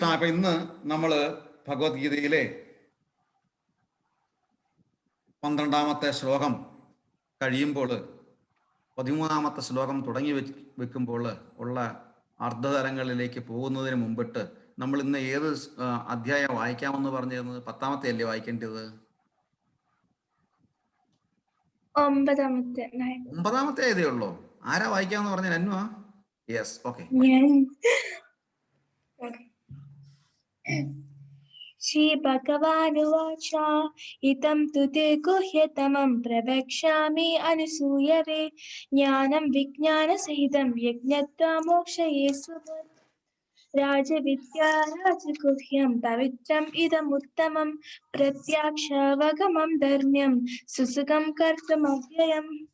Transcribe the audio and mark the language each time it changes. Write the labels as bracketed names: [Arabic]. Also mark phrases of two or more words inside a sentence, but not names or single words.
[Malayalam] അപ്പൊ ഇന്ന് നമ്മള് ഭഗവത്ഗീതയിലെ 12ാമത്തെ ശ്ലോകം കഴിയുമ്പോൾ 13ാമത്തെ ശ്ലോകം തുടങ്ങി വെക്കുമ്പോൾ ഉള്ള അർദ്ധതലങ്ങളിലേക്ക് പോകുന്നതിന് മുമ്പിട്ട് നമ്മൾ ഇന്ന് ഏത് അധ്യായം വായിക്കാമെന്ന് പറഞ്ഞിരുന്നത്? 10ാമത്തെ അല്ലേ വായിക്കേണ്ടത്? 9ാമത്തെ ഏതേ ഉള്ളൂ. ആരാ വായിക്കാമെന്ന് പറഞ്ഞ? അന്നുവാ? [English] Yes, okay. [Sanskrit] श्री भगवानुवाच इदं तु ते गुह्यतमं प्रवक्ष्यामि अनुसूयवे ज्ञानं विज्ञानसहितं यज्ञत्वा मोक्षये सुहृत् राजविद्या राजगुह्यं पवित्रम् इदमुत्तमं प्रत्याक्षावगमं धर्म्यं सुसुखं कर्तुमव्ययम्